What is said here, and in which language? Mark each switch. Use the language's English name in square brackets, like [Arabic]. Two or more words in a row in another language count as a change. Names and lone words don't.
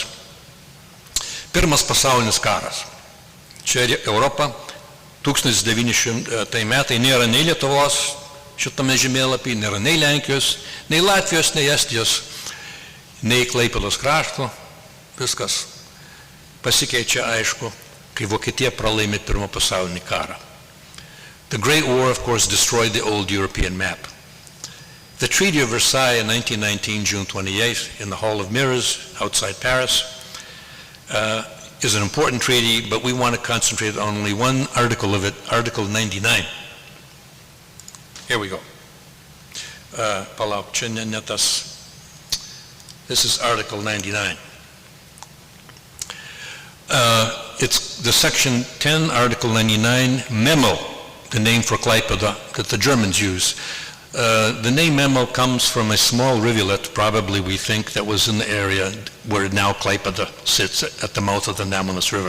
[Lithuanian] Pirmas pasaulinis karas. Čia Europa, 1900 metai, nėra nei Lietuvos šitame žemėlapį, nėra nei Lenkijos, nei Latvijos, nei Estijos, nei Klaipėdos krašto. Viskas pasikeičia, aišku, kai Vokietija pralaimi Pirmą pasaulinį karą. [English] The Great War, of course, destroyed the old European map. The Treaty of Versailles in 1919, June 28th, in the Hall of Mirrors outside Paris, is an important treaty, but we want to concentrate on only one article of it, Article 99. Here we go. [Lithuanian] Palauk, čia ne tas. [English] This is Article 99. It's the Section 10, Article 99, Memo, the name for Klaipėda that the Germans use. The name Memo comes from a small rivulet, probably we think, that was in the area where now Klaipėda sits at the mouth of the Nemunas River.